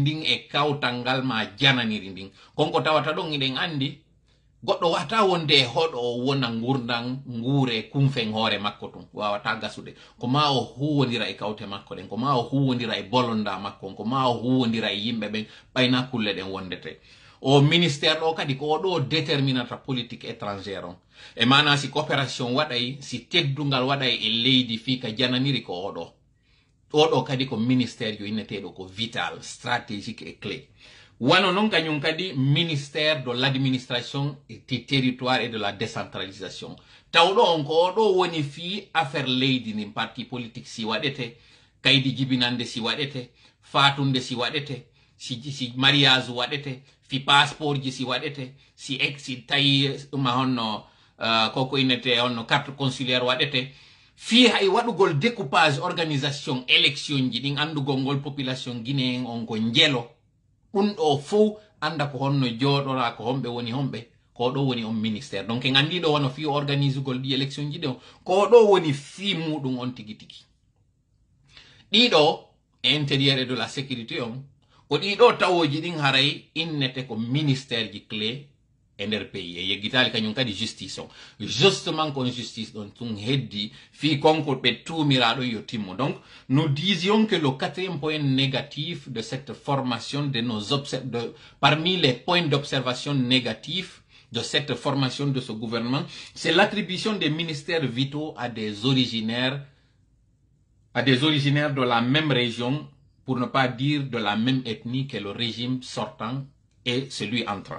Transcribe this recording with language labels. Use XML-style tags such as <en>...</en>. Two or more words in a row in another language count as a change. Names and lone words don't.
<ff>ndin e kawtal ngal ma jananiri ndin konko tawata ɗon iɗen andi goɗɗo wata wonde e hoɗo o wona gurdan nguure kumfen hoore makko tun wawata gasude ko ma o huwodira e kawte makko ɗen ko ma o huwodira e bolonda makko ko ma o huwodira e yimɓe ɓen ɓayna kulle ɗen wondete o ministére ɗo kadi ko oɗo déterminata</ff> <fr>politique étrangère</fr> <ff>on e mana si coopération waɗay si teddungal waɗay e leydi fi ka jananiri ko oɗo kadi ko ministére jo inneteɗo ko</ff> <fr>vital stratégique et clé</fr> <ff>wano non kañum kadi</ff> <fr>ministère de l'administration du territoire et de la décentralisation</fr> <ff>tawɗo on ko oɗo woni fi affaire leydi nin</ff> <fr>parti politique</fr> <ff>si waɗete kaydi jibinande si waɗete fatunde si waɗete si mariage waɗete fi passeport ji si waɗete si tawi ɗuma honno koko innete honno</ff> <fr>carte consulaire</fr> <ff>waɗete fi hay waɗugol</ff> <fr>découpage organisation élection</fr> <ff>ji ɗin andugol ngol</ff> <fr>population guinéen</fr> <ff>on ko njelo ɗum ɗo fof anda ko honno jooɗora ko homɓe woni homɓe ko ɗo woni on ministére donc en andiɗo wono fi organise gol ɗi élection ji ɗo ko ɗo woni fi muɗum on tigi tigi ɗiɗo</ff> <fr>intérieur et de la sécurité</fr> <ff>on ko ɗiɗo tawoji ɗin haray innete ko ministére ji clé nder pays e yeggitali kañum kadi justice on justement kon justice ɗon tun heddi fi konko ɓe tumiraɗo yo timmo.</ff> <fr>Donc nous disions que le quatrième point négatif de cette formation de nos parmi les points d'observation négatifs de cette formation de ce gouvernement, c'est l'attribution des ministères vitaux à des originaires de la même région, pour ne pas dire de la même ethnie que le régime sortant et celui entrant.</fr>